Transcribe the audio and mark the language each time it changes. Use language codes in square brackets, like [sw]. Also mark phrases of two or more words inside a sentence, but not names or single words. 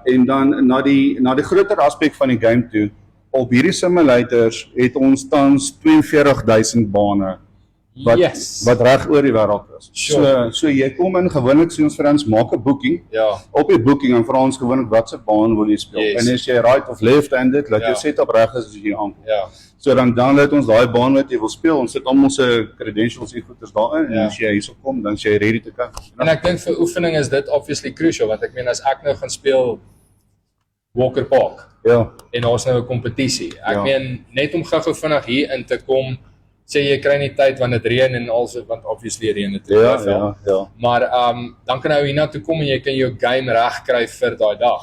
[af] En dan na die groter aspek van die game toe, op hierdie simulators het ons tans 42000 bane [en] Yes. [af] wat reg oor die wêreld is. [en] Sure. [af] So jy kom in, gewoonlik sê ons vir ons maak 'n boeking. Ja. Op die boeking en vra ons gewoonlik watse baan wil jy speel. [en] Yes. [af] En as jy right of left-handed, laat Ja. jou setup reg is as jy aankom. Ja. So dan download ons daai baan wat jy wil speel. Ons sit almal se credentials en goeders daarin Ja. en as jy hierso kom, dan is jy [en] ready to go. [af] En ek dink vir oefening is dit [en] obviously crucial, [af] want ek meen as ek nou gaan speel Walker Park Ja. en daar's nou 'n kompetisie. Ek Ja. meen net om gou-gou vinnig hier in te kom, sê jy kry nie tyd wanneer dit reën en also want obviously reën dit. Ja. Maar dan kan jy hiernatoe kom en jy kan jou game reg kry vir daai dag.